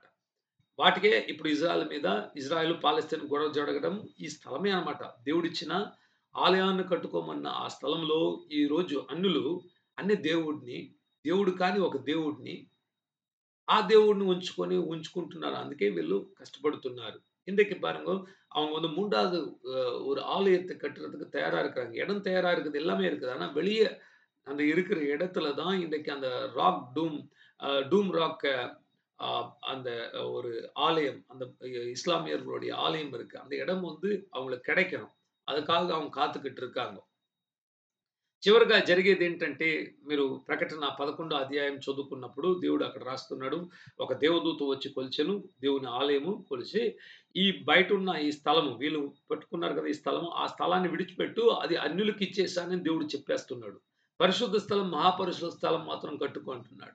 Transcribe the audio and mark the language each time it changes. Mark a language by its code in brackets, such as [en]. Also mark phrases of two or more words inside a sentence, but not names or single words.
[te] వాటికే ఇప్పుడు ఇజ్రాయెల్, పాలస్తీన్ గొడవ జరగడం ఈ స్థలమే అన్నమాట. దేవుడిచ్చిన ఆలయాన్ని కట్టుకోమన్న ఆ స్థలంలో ఈరోజు అన్ని దేవుడు కాని ఒక దేవుడిని ఆ దేవుడిని ఉంచుకుంటున్నారు. అందుకే வீళ్ళు கஷ்டப்படுத்துన్నారు. [ta] இன்றைக்கு பாருங்க, அவங்க வந்து 3வது ஒரு ஆலயத்தை கட்டுறதுக்கு தயாரா இருக்காங்க. இடம் தயாரா இருக்குது. எல்லாமே இருக்குது. ஆனா வெளிய அந்த இருக்கிற இடத்துல தான் இன்றைக்கு அந்த [en] rock dome dome rock [ta] அ அந்த ஒரு ஆலயம், அந்த இஸ்லாமியர்களுடைய ஆலயம் இருக்கு. அந்த இடம் வந்து அவங்களுக்கு கிடைக்கணும். அதுக்காக அவங்க காத்துக்கிட்டு இருக்காங்க. [te] చివరగా జరిగేదేంటంటే, మీరు ప్రకటన 11 అధ్యాయం చదువుకున్నప్పుడు దేవుడు అక్కడ రాస్తున్నాడు. ఒక దేవదూత వచ్చి కొలిచెను. దేవుని ఆలయము కొలిచి, ఈ బయటున్న ఈ స్థలము వీళ్ళు పెట్టుకున్నారు కదా! ఈ స్థలము, ఆ స్థలాన్ని విడిచిపెట్టు. అది అన్యులకి ఇచ్చేసానని దేవుడు చెప్పేస్తున్నాడు. పరిశుద్ధ స్థలం, మహాపరిశుద్ధ స్థలం మాత్రం కట్టుకో అంటున్నాడు.